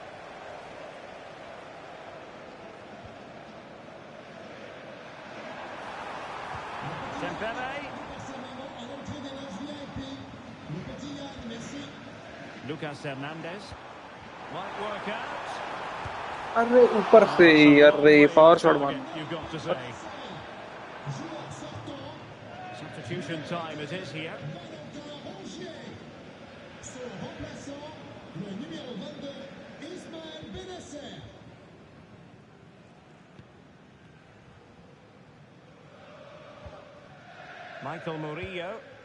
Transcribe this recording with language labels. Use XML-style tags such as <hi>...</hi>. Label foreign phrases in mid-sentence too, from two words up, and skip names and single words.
<en>Dembele. Lucas Hernandez. Might work out.</en> <hi>अरे ऊपर से अरे</hi> <en>power shot</en> <hi>मार.</hi> <en>You've got to say. Substitution time it is here. Michael Murillo.</en>